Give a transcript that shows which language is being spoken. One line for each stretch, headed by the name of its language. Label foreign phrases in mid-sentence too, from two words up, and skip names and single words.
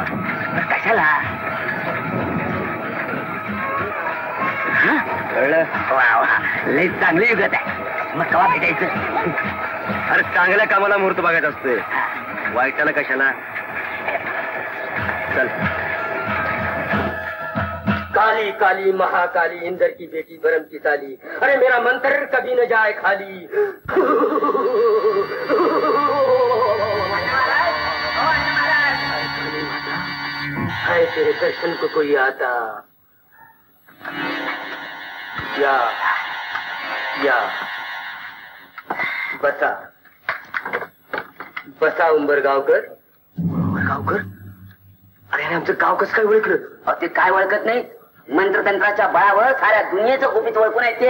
Marathi: कशाला? कळलं? वा वा, लई चांगलं युगत आहे. मग केव्हा भेटायचं? अरे चांगल्या कामाला मुहूर्त बघायचा असतोय, वाईटाला कशाला. चल.
Hindi: काली काली महाकाली इंद्र की बेटी बरम की साली, अरे मेरा मंत्र कभी न जाए खाली। हाय तेरे दर्शन को कोई आता,
Marathi: या बसा बसा
Hindi: उंबरगावकर.
Marathi: उंबरगावकर? अरे आमचं गाव कसं काय ओळखलं? ते काय ओळखत नाही, मंत्रतंत्राच्या बळावर साऱ्या दुनियेचं गुपित ओळखून येते.